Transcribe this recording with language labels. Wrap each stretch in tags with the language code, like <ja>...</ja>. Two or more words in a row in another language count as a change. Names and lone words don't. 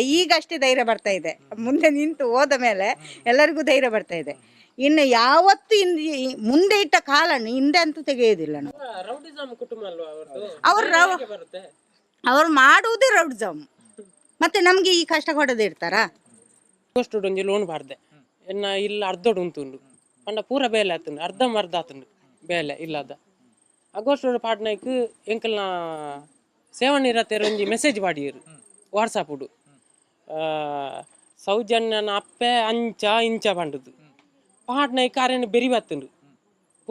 <kn>ಈಗ ಅಷ್ಟೇ ಧೈರ್ಯ ಬರ್ತಾ ಇದೆ. ಮುಂದೆ ನಿಂತು ಹೋದ ಮೇಲೆ ಎಲ್ಲರಿಗೂ ಧೈರ್ಯ ಬರ್ತಾ ಇದೆ. ಇನ್ನು ಯಾವತ್ತು ಮುಂದೆ ಇಟ್ಟ ಕಾಲನ್ನು ಹಿಂದೆ ಅಂತೂ ತೆಗೆಯುವುದಿಲ್ಲ ನಾವು. ಅವರು ಮಾಡುವುದೇ ರೌಡಿಸಮ್. ಮತ್ತೆ ನಮ್ಗೆ ಈ ಕಷ್ಟ ಕೊಡದೆ ಇರ್ತಾರಾ?</kn> <tcy>ಒಂಜಿ ಲೋನ್ ಬಾರ್ದೆ ಎನ್ನ ಇಲ್ಲ ಅರ್ಧೋಡು ಉಂತುಂಡು ಪಂಡ ಪೂರ ಬೇಲೆ ಆತುಂಡು, ಅರ್ಧ ಆತುಂಡು ಬೇಲೆ ಇಲ್ಲದ. ಅಗೋಸ್ಟೋಡು ಪಾಡ್ನೈಕ್ ಎಂಕಲ್ನ ಸೇವನಿರತ್ತೇರು ಒಂಜಿ ಮೆಸೇಜ್ ಪಾಡಿಯರು ವಾಟ್ಸಪ್ಪುಡು. ಸೌಜನ್ಯನ ಅಪ್ಪೆ ಅಂಚ ಇಂಚ ಪಂಡದು ಪಾಡ್ನೈಕ್ ಅರೆನ್ ಬೆರಿ ಬತ್ತುಂಡು.</tcy>